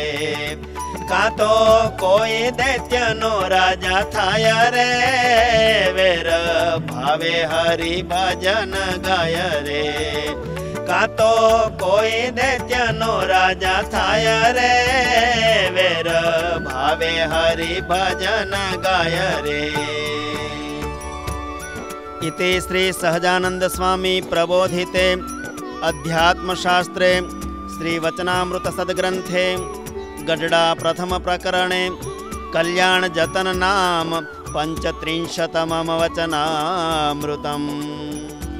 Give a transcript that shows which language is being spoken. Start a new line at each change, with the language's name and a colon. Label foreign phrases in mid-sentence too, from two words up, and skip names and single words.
Gujarati: કાં તો કોઈ દૈત્યનો રાજા થાય રે, વેર ભાવે હરિ ભજન ગાય રે. કાં તો કોઈ દૈત્યનો રાજા થાય રે, વેર ભાવે હરિ ભજન ગાય રે.
Sanskrit: इति श्री सहजानंद स्वामी प्रबोधिते अध्यात्मशास्त्रे श्री वचनामृत सद्ग्रंथे गढडा प्रथम प्रकरणे कल्याण जतन नाम 35तमं वचनामृतम्.